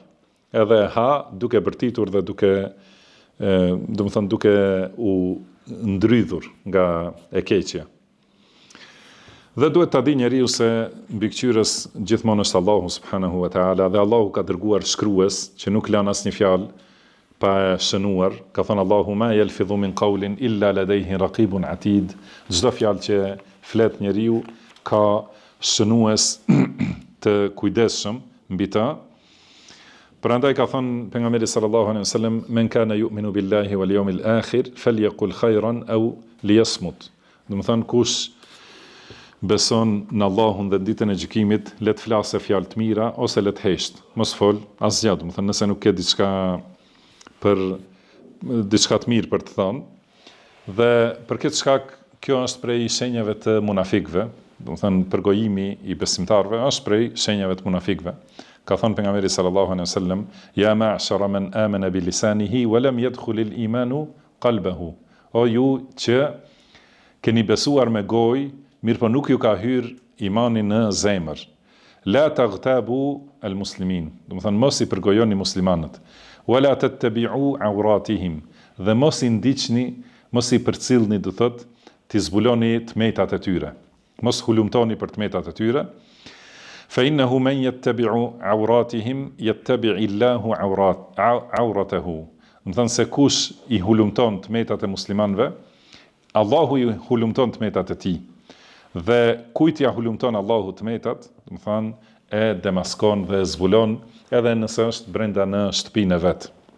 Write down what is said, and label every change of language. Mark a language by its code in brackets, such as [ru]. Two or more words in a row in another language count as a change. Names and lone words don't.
[sq] Edhe ha duke bërtitur dhe duke u ndrydhur nga e keqja. Dhe duhet ta di njeriu se mbikëqyrës gjithmonë është Allahu [ar] سبحانه وتعالى, [sq] dhe Allahu ka dërguar shkrues që nuk lën asnjë fjalë pa e shënuar. Ka thënë [ar] الله ما يلفظ من قول إلا لديه رقيب عتيد. [sq] Çdo fjalë që flet njeriu ka shënues të kujdesshëm mbi të. Prandaj ka thënë pejgamberi [ar] صلى الله عليه وسلم, من كان يؤمن بالله واليوم الآخر فليقل خيرا أو ليصمت. [sq] Do të thënë kush beson në Allahun dhe ditën e gjykimit, le të flasë fjalë të mira ose le të hesht, mos fol asgjë. Do të thënë nëse nuk ke diçka të mirë për të thënë. Dhe për këtë shkak kjo është prej shenjave të munafikëve, do të thënë përgojimi i besimtarëve është prej shenjave të munafikëve. Ka thënë pejgamberi [ar] صلى الله عليه وسلم, يا معشر من آمن بلسانه ولم يدخل الإيمان قلبه. [sq] O ju që keni besuar me gojë, mirë po nuk ju ka hyrë imani në zemër. [ar] لا تغتابوا المسلمين. [sq] Do të thënë mos i përgojoni muslimanët. [ar] ولا تتبعوا عوراتهم. [sq] Dhe mos i ndiqni, mos i përcillni, do thotë, ti zbuloni tmetat e tyre. Mos hulumtoni për tmetat e tyre. [ar] فإنه من يتبع عوراتهم يتبع الله عورته. [sq] Do të thënë se kush i hulumton tmetat e muslimanëve, Allahu i hulumton tmetat e tij. Dhe kujt ja hulumton Allahu tmetat, do të thonë e demaskon dhe zbulon edhe nëse është brenda në shtëpinë e vet.